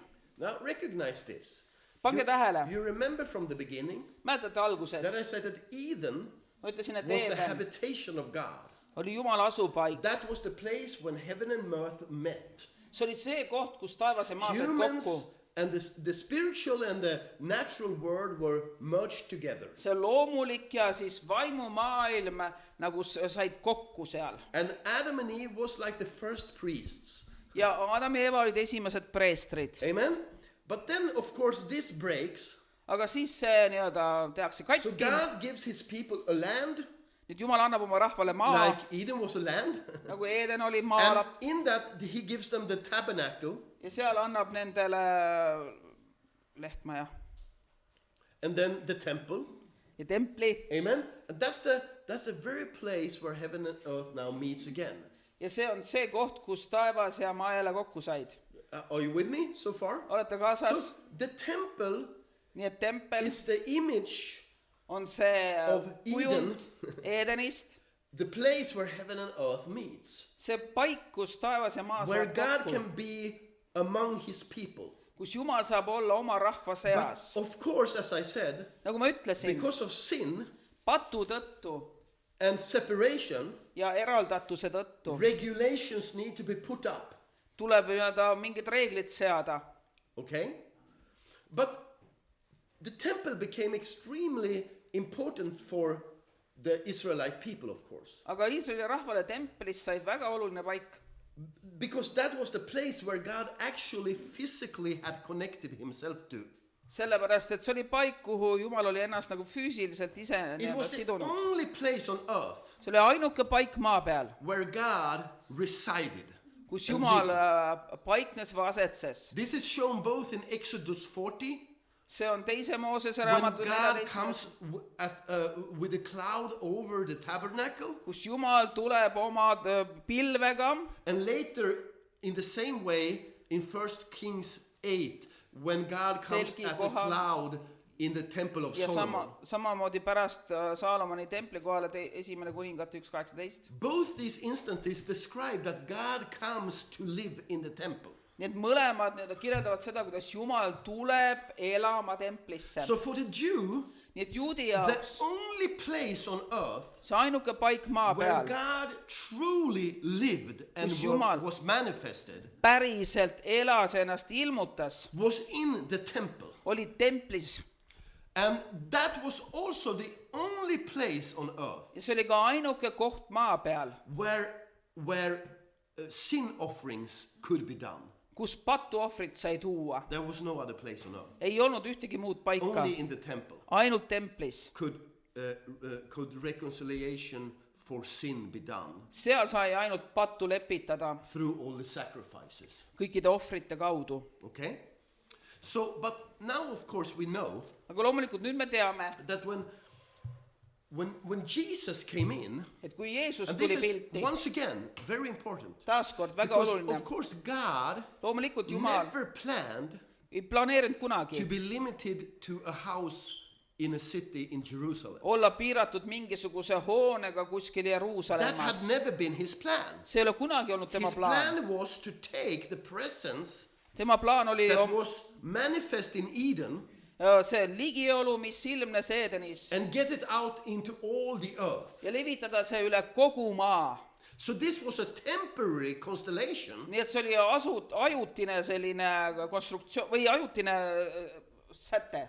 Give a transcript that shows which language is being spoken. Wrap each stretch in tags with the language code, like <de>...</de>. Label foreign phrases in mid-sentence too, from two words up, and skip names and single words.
<en>Now recognize this.</en> <et>pange tähele,</et> <en>You remember from the beginning</en> <et>mäletate</et> <en>that I</en> <et>algusest,</et> <en>said that Eden</en> <et>ma ütlesin, et</et> <en>was the</en> <et>Eeden</et> <en>habitation of God.</en> <et>oli Jumala asupaik.</et> <en>That was the place when heaven and earth met.</en> <et>see oli see koht, kus taevas ja maa said kokku.</et> <en>Humans and the spiritual and the natural world were merged together.</en> <et>see loomulik ja siis vaimumaailm nagu said kokku seal.</et> <en>And Adam and Eve was like the first priests.</en> <et>ja Adam ja Eva olid esimesed preestrid.</et> <en>Amen? But then, of course, this breaks.</en> <et>aga siis see nii-öelda tehakse</et> <en>So</en> <et>katki.</et> <en>God gives his people a land,</en> <et>nüüd Jumal annab oma rahvale maa,</et> <en>like Eden was a land.</en> <et>nagu Eeden oli</et> <en>And</en> <et>maa,</et> <en>in that, he gives them the tabernacle.</en> <et>ja seal annab nendele lehtmaja</et> <en>And then the temple.</en> <et>ja templi.</et> <en>Amen? And that's the very place where heaven and earth now meets again.</en> <et>ja see on see koht, kus taevas ja maa jälle kokku said.</et> <en>Are you with me so far?</en> <et>olete kaasas?</et> <en>So the temple</en> <et>nii et tempel</et> <en>is the image,</en> <et>on see</et> <en>of</en> <et>kujund Eedenist,</et> <en>the place where heaven and earth meets.</en> <et>see paik, kus taevas ja maa</et> <en>Where</en> <et>saavad</et> <en>God</en> <et>kokku,</et> <en>can be among his people.</en> <et>kus Jumal saab olla oma rahva seas.</et> <en>But of course, as I said,</en> <et>nagu ma ütlesin,</et> <en>because of sin</en> <et>patu tõttu</et> <en>and separation,</en> <et>ja eraldatuse tõttu</et> <en>regulations need to be put up.</en> <et>tuleb nii-öelda mingid reeglid seada.</et> <en>Okay? But the temple became extremely important for the Israelite people, of course.</en> <et>aga Iisraeli rahvale templis sai väga oluline paik,</et> <en>Because that was the place where God actually physically had connected himself to.</en> <et>sellepärast et see oli paik, kuhu Jumal oli ennast nagu füüsiliselt ise</et> <en>It</en> <et>nii-öelda</et> <en>was the</en> <et>sidunud.</et> <en>only place on earth</en> <et>see oli ainuke paik maa peal,</et> <en>where God resided.</en> <et>kus Jumal paiknes või asetses.</et> <en>This is shown both in Exodus 40,</en> <et>see on teise Moosese</et> <en>when</en> <et>raamatu</et> <en>God comes with a cloud over the tabernacle,</en> <et>kus Jumal tuleb oma pilvega,</et> <en>and later in the same way in 1 Kings 8, when God comes</en> <et>Telgi</et> <en>at the</en> <et>kohal.</et> <en>cloud in the temple of</en> <et>ja</et> <en>Solomon.</en> <et>samamoodi pärast Saalomoni templi kohale esimene kuningate 1:18.</et> <en>Both these instances describe that God comes to live in the temple.</en> <et>Nii et mõlemad kirjeldavad seda, kuidas Jumal tuleb elama templisse.</et> <en>So for the Jew,</en> <et>Nii et juudi</et> <en>the</en> <et>jaoks</et> <en>only place on earth</en> <et>see ainuke paik maa</et> <en>where</en> <et>peal</et> <en>God truly lived and</en> <et>Kus Jumal</et> <en>was manifested</en> <et>päriselt elas ennast ilmutas,</et> <en>was in the temple.</en> <et>oli templis.</et> <en>And that was also the only place on earth</en> <et>Ja see oli ka ainuke koht maa peal,</et> <en>where sin offerings could be done.</en> <et>kus patuohvrit sai tuua.</et> <en>There was no other place on earth.</en> <et>Ei olnud ühtegi muud paika,</et> <en>Only in the temple</en> <et>ainult templis.</et> <en>could reconciliation for sin be done</en> <et>Seal sai ainult pattu lepitada</et> <en>through all the sacrifices.</en> <et>kõikide ohvrite kaudu.</et> <en>Okay? So, but now of course we know</en> <et>Aga loomulikult nüüd me teame,</et> <en>that when Jesus came in,</en> <et>et kui Jeesus</et> <en>and</en> <et>tuli</et> <en>this is</en> <et>pilti,</et> <en>once again very important,</en> <et>taaskord väga</et> <en>because</en> <et>oluline,</et> <en>of course God</en> <et>loomulikult Jumal</et> <en>never planned</en> <et>ei planeerinud</et> <en>to</en> <et>kunagi</et> <en>be limited to a house in a city in Jerusalem.</en> <et>olla piiratud mingisuguse hoonega kuskil</et> <en>That had</en> <et>Jeruusalemmas.</et> <en>never been his plan.</en> <et>See ei ole kunagi olnud tema</et> <en>His</en> <et>plaan.</et> <en>plan was to take the presence</en> <et>Tema plaan oli</et> <en>that was manifest in Eden</en> <et>see ligiolu, mis ilmnes Edenis,</et> <en>and get it out into all the earth.</en> <et>ja levitada see üle kogu maa.</et> <en>So this was a temporary constellation</en> <et>Nii et see oli ajutine selline konstruktsioon või ajutine säte,</et>